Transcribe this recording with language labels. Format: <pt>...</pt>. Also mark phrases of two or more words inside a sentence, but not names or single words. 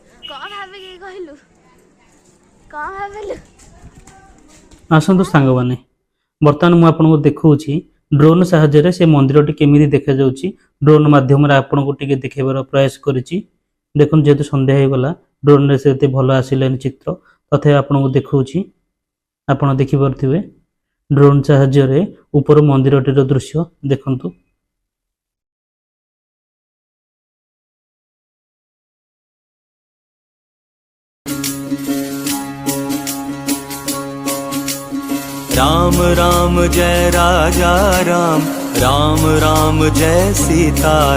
<or>ଆସନ୍ତୁ ସାଙ୍ଗମାନେ, ବର୍ତ୍ତମାନ ମୁଁ ଆପଣଙ୍କୁ ଦେଖାଉଛି ଡ୍ରୋନ୍ ସାହାଯ୍ୟରେ ସେ ମନ୍ଦିରଟି କେମିତି ଦେଖାଯାଉଛି। ଡ୍ରୋନ୍ ମାଧ୍ୟମରେ ଆପଣଙ୍କୁ ଟିକେ ଦେଖାଇବାର ପ୍ରୟାସ କରିଛି। ଦେଖନ୍ତୁ ଯେହେତୁ ସନ୍ଧ୍ୟା ହେଇଗଲା, ଡ୍ରୋନ୍ରେ ସେତେ ଭଲ ଆସିଲାନି ଚିତ୍ର, ତଥାପି ଆପଣଙ୍କୁ ଦେଖାଉଛି। ଆପଣ ଦେଖିପାରୁଥିବେ ଡ୍ରୋନ୍ ସାହାଯ୍ୟରେ ଉପର ମନ୍ଦିରଟିର ଦୃଶ୍ୟ ଦେଖନ୍ତୁ।</or> <hi>राम राम जय राजा राम, राम राम जय सीता</hi>